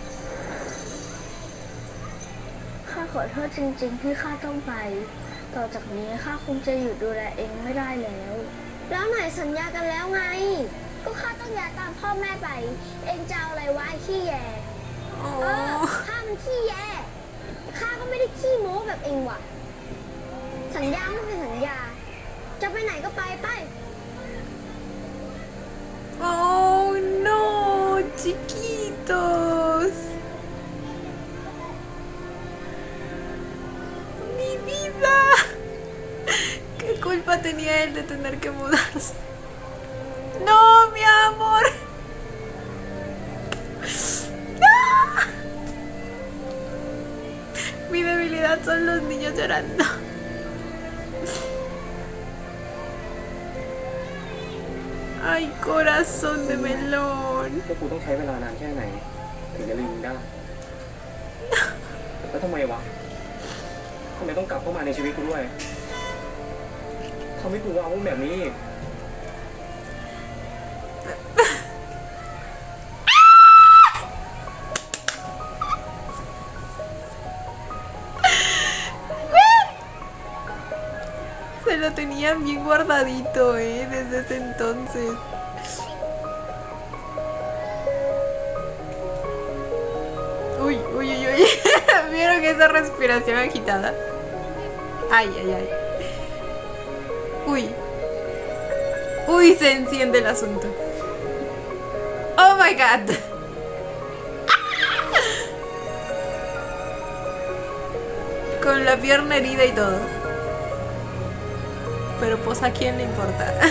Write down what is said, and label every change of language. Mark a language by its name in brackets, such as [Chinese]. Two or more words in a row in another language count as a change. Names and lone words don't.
[Thai] ข้าขอโทษจริงๆที่ข้าต้องไป ต่อจากนี้ข้าคงจะอยู่ดูแลเองไม่ได้แล้ว แล้วไหนสัญญากันแล้วไง ก็ข้าต้องย้ายตามพ่อแม่ไป เองจะเอาอะไรวะไอ้ขี้แยข้ามันขี้แยข้าก็ไม่ได้ขี้โม้แบบเองว่ะ สัญญาไม่เป็นสัญญา จะไปไหนก็ไปไป [Spanish] Oh, no, chiquitos. Mi vida. ¿Qué culpa tenía él de tener que mudarse? No, mi amor. No. Mi debilidad son los niños llorando. Ay, corazón de melón. [Thai] แล้วกูต้องใช้เวลานานแค่ไหน ถึงจะลืมมึงได้ แล้วทำไมวะทำไมต้องกลับเข้ามาในชีวิตกูด้วยทำให้กูว้าวแบบนี้อีก [Spanish] Se lo tenía bien guardadito, desde ese entonces. Uy, uy, uy, uy. ¿Vieron esa respiración agitada? Ay, ay, ay. Uy. Uy, se enciende el asunto. [English] Oh my god. [Spanish] Con la pierna herida y todo. Pero pues a quién le importa.